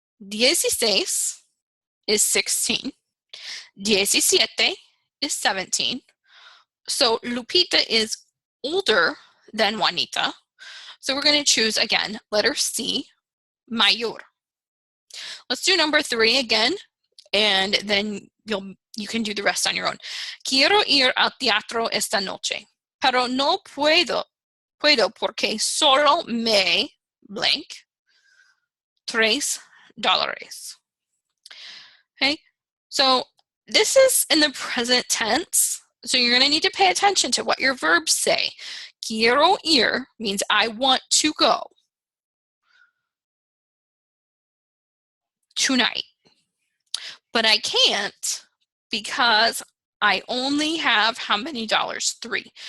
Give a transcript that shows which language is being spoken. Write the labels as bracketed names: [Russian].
[English] 16 is 16. 17 is 17. So Lupita is older than Juanita. So we're going to choose, again, letter C, mayor. Let's do number 3 again, and then you can do the rest on your own. [Spanish] Quiero ir al teatro esta noche, pero no puedo porque solo me blank $3. [English] Okay, so this is in the present tense, so you're going to need to pay attention to what your verbs say. [Spanish] Quiero ir [English] means I want to go tonight, but I can't because I only have how many dollars? 3.